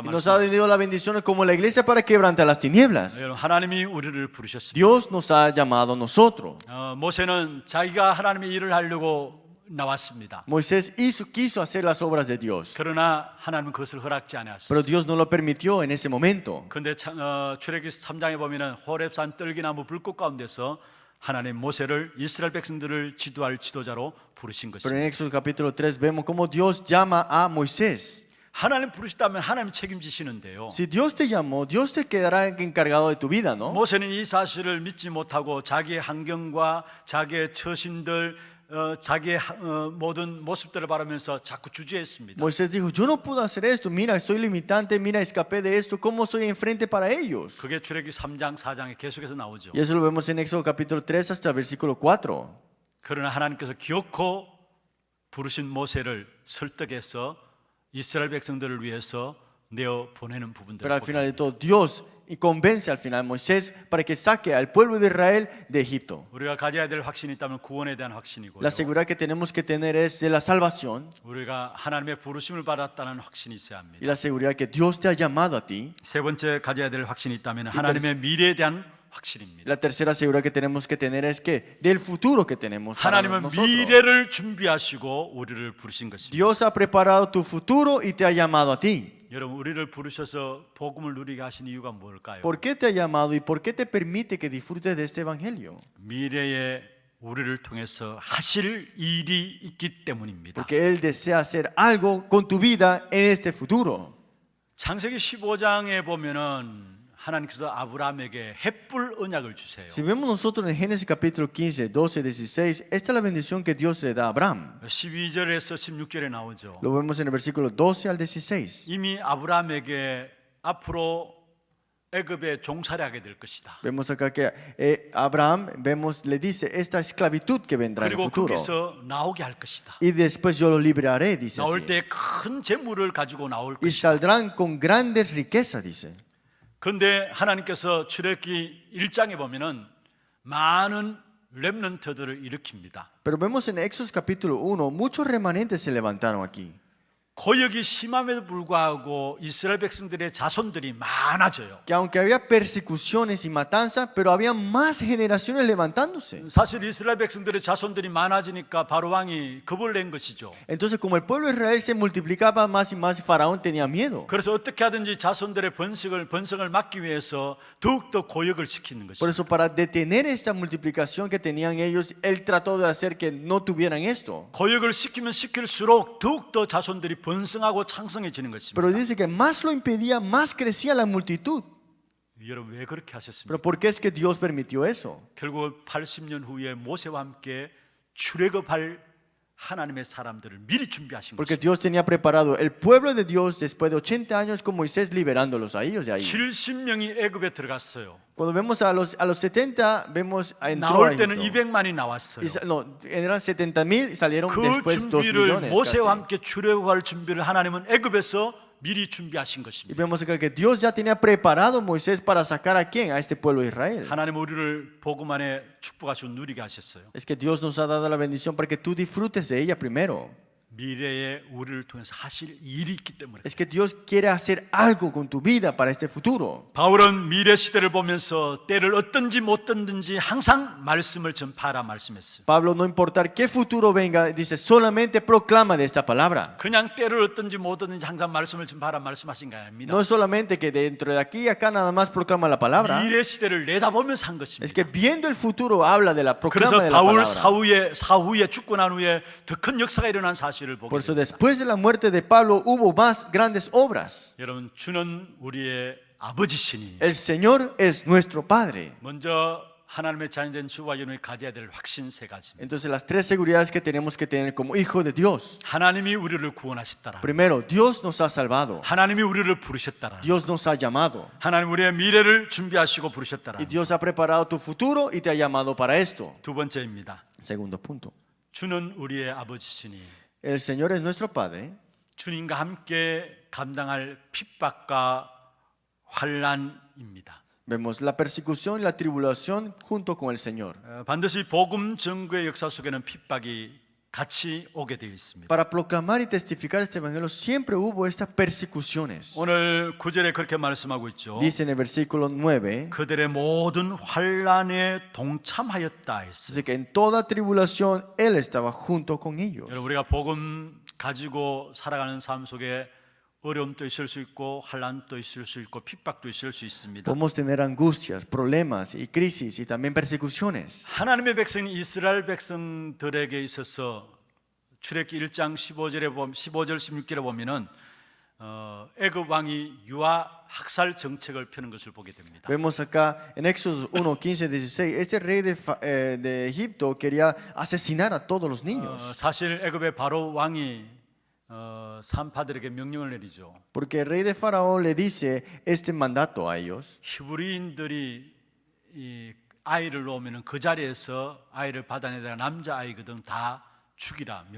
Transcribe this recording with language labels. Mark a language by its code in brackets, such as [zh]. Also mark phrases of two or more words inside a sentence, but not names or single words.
[es] Y nos ha [ko] 말씀이십니다. [es] dado las bendiciones como la iglesia para quebrantar las tinieblas. [ko] 여러분, 하나님이 우리를 부르셨습니다. [es] Dios nos ha llamado a nosotros. [ko] 모세는 자기가 하나님의 일을 하려고 나왔습니다. [es] Moisés quiso hacer las obras de Dios, [ko] 그러나 하나님은 그것을 허락지 [es] pero [ko] 않았어요. [es] Dios no lo permitió en ese momento. [ko] 근데 출애굽기 3장에 보면은 호렙산 떨기나무 불꽃 가운데서 하나님 모세를 이스라엘 백성들을 지도할 지도자로 부르신 [es] Pero en [ko] 것입니다. [es] Éxodo capítulo 3 vemos cómo Dios llama a Moisés. [ko] 하나님 부르시다면 하나님 책임지시는데요. [es] Si Dios te llamó, Dios te quedará encargado de tu vida, ¿no? [ko] 모세는 이 사실을 믿지 못하고 자기의 환경과 자기의 처신들 자기의 모든 모습들을 바라면서 자꾸 주저했습니다. [es] Moisés dijo, yo no puedo hacer esto, mira, soy limitante, mira, escapé de esto, ¿cómo soy enfrente para ellos? [ko] 그게 출애굽기 3장 4장에 계속해서 나오죠. [es] Y eso lo vemos en Éxodo capítulo 3 hasta el versículo 4. [ko] 그러나 하나님께서 기어코 부르신 모세를 설득해서 이스라엘 백성들을 위해서 내어 보내는 부분들을 [es] Pero al final de [ko] 보게 [es] todo, Dios y convence al final a Moisés para que saque al pueblo de Israel de Egipto. [ko] 우리가 가져야 될 확신이 있다면 구원에 대한 확신이고요. [es] La seguridad que tenemos que tener es de la salvación [ko] 우리가 하나님의 부르심을 받았다는 확신이 있어야 합니다. [es] y la seguridad que Dios te ha llamado a ti. [ko] 세 번째 가져야 될 확신이 있다면 하나님의 미래에 대한 확신입니다. [es] La tercera seguridad que tenemos que tener es que del futuro que tenemos para [ko] 하나님은 [es] nosotros. [ko] 미래를 준비하시고 우리를 부르신 것입니다. [es] Dios ha preparado tu futuro y te ha llamado a ti. [ko] 여러분 우리를 부르셔서 복음을 누리게 하신 이유가 뭘까요? [es] ¿Por qué te ha llamado y por qué te permite que disfrutes de este evangelio? [ko] 미래에 우리를 통해서 하실 일이 있기 때문입니다. [es] Porque Él desea hacer algo con tu vida en este futuro. [ko] 창세기 15장에 보면은 하나님께서 아브라함에게 햇불 언약을 주세요. [es] Si vemos nosotros en Génesis capítulo 15, 12, 16, esta es la bendición que Dios le da a Abraham. [ko] 12절에서 16절에 나오죠. [es] Lo vemos en el versículo 12 al 16. [ko] 이미 아브라함에게 앞으로 애굽에 종살이 하게 될 것이다. [es] Vemos acá que Abraham, le dice esta esclavitud que vendrá en el [ko] 그리고 [es] futuro. [ko] 거기서 나오게 할 것이다. [es] Y después yo lo libraré, dice [ko] 나올 [es] así. [ko] 때 큰 재물을 가지고 나올 [es] Y [ko] 것이다. [es] saldrán con grandes riquezas, dice. [ko] 그런데 하나님께서 출애굽기 1장에 보면은 많은 렘넌트들을 일으킵니다. [es] Pero vemos en Éxodo capítulo 1, muchos remanentes se levantaron aquí. [ko] 고역이 심함에도 불구하고 이스라엘 백성들의 자손들이 많아져요. [es] Que aunque había persecuciones y matanzas, pero había más generaciones levantándose. [ko] 사실 이스라엘 백성들의 자손들이 많아지니까 바로 왕이 겁을 낸 것이죠. [es] Entonces, como el pueblo de Israel se multiplicaba más y más, Faraón tenía miedo. [ko] 그래서 어떻게 하든지 자손들의 번성을 막기 위해서 더욱더 고역을 시키는 [es] Por [ko] 것이죠. [es] eso, para detener esta multiplicación que tenían ellos, él trató de hacer que no tuvieran esto. [ko] 고역을 시키면 시킬수록 더욱더 자손들이 번성하고 창성해지는 것입니다. [es] Pero dice que más lo impedía, más crecía la multitud. [ko] 여러분 왜 그렇게 하셨습니까? [es] Pero ¿por qué es que Dios permitió eso? [ko] 결국 80년 후에 모세와 함께 출애굽할 하나님의 사람들을 미리 준비하신 [es] Porque [ko] 것입니다. [es] Dios tenía preparado el pueblo de Dios después de 80 años con Moisés liberándolos a ellos de ahí. [ko] 70명이 애굽에 들어갔어요. [es] Cuando vemos a los 70, vemos entró a [ko] 나올 때는 [es] Egipto. [ko] 200만이 나왔어요. [es] No, eran 70,000 y salieron [ko] 그 [es] después 2 [ko] 준비를 [es] millones. [ko] 모세와 [es] casi. [ko] 함께 출애굽할 준비를 하나님은 애굽에서 미리 준비하신 [es] Y [ko] 것입니다. [es] vemos acá que Dios ya tenía preparado a Moisés para sacar a quién, a este pueblo de Israel. [ko] 하나님 우리를 복음 안에 축복하시고 누리게 하셨어요. [es] Es que Dios nos ha dado la bendición para que tú disfrutes de ella primero. [ko] 미래에 우리를 통해서 하실 일이 있기 때문에. [es] Es que Dios quiere hacer algo con tu vida para este futuro. [ko] 바울은 미래 시대를 보면서 때를 어떤지 못 떴든지 항상 말씀을 전파하라 말씀했어요. [es] Pablo, no importar qué futuro venga, dice, solamente proclama de esta palabra. [ko] 그냥 때를 어떤지 못 떴든지 항상 말씀을 전파하라 말씀하신 게 아닙니다. [es] No es solamente que dentro de aquí y acá nada más proclama la palabra. [ko] 미래 시대를 내다보면서 한 [es] Es [ko] 것입니다. [es] que viendo el futuro habla de la proclama [ko] 그래서 [es] de la [ko] 바울 [es] palabra. [ko] 사후에 죽고 난 후에 더 큰 역사가 일어난 사실을 보게 [es] Por eso [ko] 됩니다. [es] después de la muerte de Pablo hubo más grandes obras. [ko] 여러분 주는 우리의 아버지시니 [es] El Señor es nuestro Padre. [ko] 먼저 하나님의 자녀된 주와 여러분이 가져야 될 확신 세 가지입니다. [es] Entonces las tres seguridades que tenemos que tener como hijo de Dios. [ko] 하나님이 우리를 구원하셨다라. [es] Primero, Dios nos ha salvado. [ko] 하나님이 우리를 부르셨다라. [es] Dios nos ha llamado. [ko] 하나님 우리의 미래를 준비하시고 부르셨다라. [es] Y Dios ha preparado tu futuro y te ha llamado para esto. [ko] 두 번째입니다. [es] Segundo punto. [ko] 주는 우리의 아버지시니 [es] El Señor es nuestro Padre. [ko] 주님과 함께 감당할 핍박과 환난입니다. [es] Vemos la persecución y la tribulación junto con el Señor. [ko] 반드시 복음 전구의 역사 속에는 핍박이 같이 오게 되어 있습니다. [es] Para proclamar y testificar este evangelio siempre hubo estas persecuciones. [ko] 오늘 9절에 그렇게 말씀하고 있죠. [es] Dice en el versículo 9, [ko] 그들의 모든 환난에 동참하였다 했어요. [es] dice que en toda tribulación Él estaba junto con ellos. [ko] 여러분 우리가 복음 가지고 살아가는 삶 속에 어려움도 있을 수 있고 환난도 있을 수 있고 핍박도 있을 수 있습니다. [es] Podemos tener angustias, problemas y crisis y también persecuciones. [ko] 하나님의 백성 이스라엘 백성들에게 있어서 출애굽기 1장 15절 16절에 보면은 애굽 왕이 유아 학살 정책을 펴는 것을 보게 됩니다. [es] Vemos acá en Éxodo 1, 15, 16, este rey de Egipto quería asesinar a todos los niños. [ko] 사실 애굽의 바로 왕이 산파들에게 명령을 내리죠. [es] Porque el rey de Faraón le dice este mandato a ellos. [ko] 히브리인들이 이 아이를 놓으면 그 자리에서 아이를 받아내다가 남자 아이거든 다 죽이라 명령을